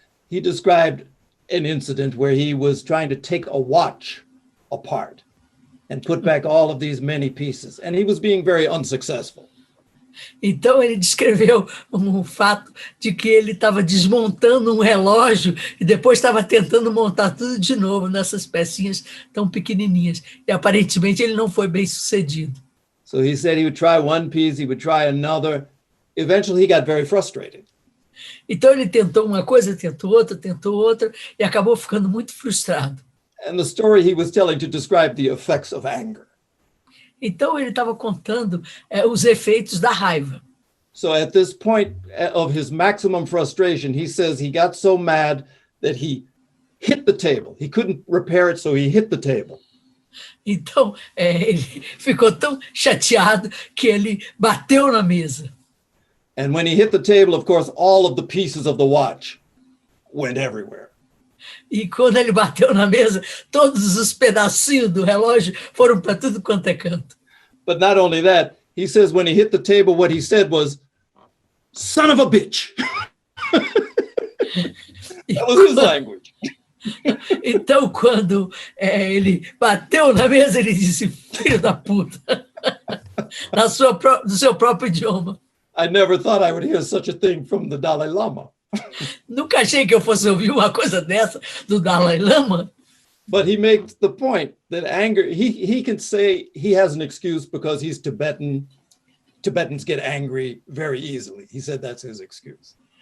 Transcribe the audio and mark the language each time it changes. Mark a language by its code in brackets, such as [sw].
[en] He described an incident where he was trying to take a watch apart and put back all of these many pieces, and he was being very unsuccessful. [pt] Então, ele descreveu um fato de que ele estava desmontando um relógio e depois estava tentando montar tudo de novo nessas pecinhas tão pequenininhas. E, aparentemente, ele não foi bem sucedido. [en] So he said he would try one piece, he would try another. Eventually, he got very frustrated. [pt] Então, ele tentou uma coisa, tentou outra, e acabou ficando muito frustrado. [en] And the story he was telling to describe the effects of anger. [pt] Então, ele estava contando os efeitos da raiva. [en] So at this point of his maximum frustration, he says he got so mad that he hit the table. He couldn't repair it, so he hit the table. [pt] Então, ele ficou tão chateado que ele bateu na mesa. [en] And when he hit the table, of course, all of the pieces of the watch went everywhere. [pt] E quando ele bateu na mesa, todos os pedacinhos do relógio foram para tudo quanto é canto. [en] But not only that, he says when he hit the table, what he said was, "Son of a bitch." That was his language. [pt] Então, quando ele bateu na mesa, ele disse, filho da puta, no seu próprio idioma. [en] I never thought I would hear such a thing from the Dalai Lama. [pt] Nunca achei que eu fosse ouvir uma coisa dessa do Dalai Lama. [en] But he makes the point that anger, he can say he has an excuse because he's Tibetan. Tibetans get angry very easily. He said that's his excuse.